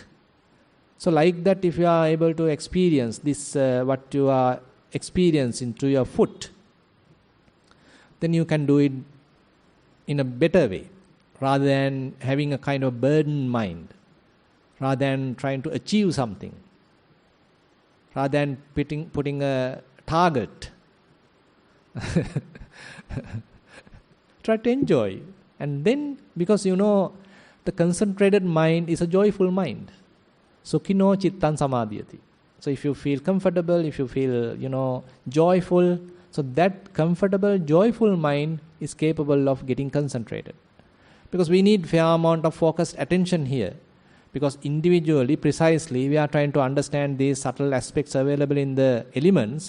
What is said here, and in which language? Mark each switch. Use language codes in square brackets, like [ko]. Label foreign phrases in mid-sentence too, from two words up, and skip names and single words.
[en] So like that, if you are able to experience this, what you are experiencing to your foot, then you can do it in a better way, rather than having a kind of burdened mind, rather than trying to achieve something, rather than putting a target. Try to enjoy. And then, because the concentrated mind is a joyful mind. [pi] Sukhino chittan samadhyati. [en] So if you feel comfortable, if you feel, joyful, so that comfortable, joyful mind is capable of getting concentrated. Because we need fair amount of focused attention here. Because individually, precisely, we are trying to understand these subtle aspects available in the elements.